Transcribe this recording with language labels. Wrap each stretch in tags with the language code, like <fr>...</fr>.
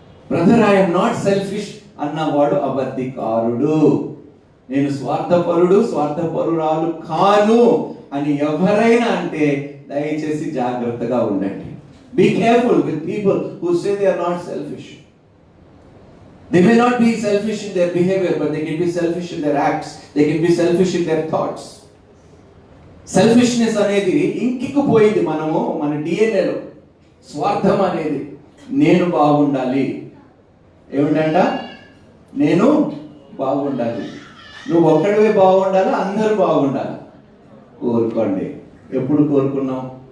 <te>Brother,</te> <en>I'm not selfish</en> <te>అన్నవాడు అబద్ధికారుడు. నేను స్వార్థపరుడు, స్వార్థపరురాలు కాను అని ఎవరైనా అంటే దయచేసి జాగ్రత్తగా ఉండండి.</te> <en>Be careful with people who say they are not selfish. They may not be selfish in their behavior, but they can be selfish in their acts. They can be selfish in their thoughts.</en> <te>Selfishness అనేది ఇంకిపోయింది మన డిఎన్ఏలో. స్వార్థం అనేది నేను బాగుండాలి. ఏమిటంట, నేను బాగుండాలి. నువ్వు ఒక్కడివే బాగుండాలి, అందరూ బాగుండాలి. కోరుకోండి. ఎప్పుడు కోరుకున్నాం?</te>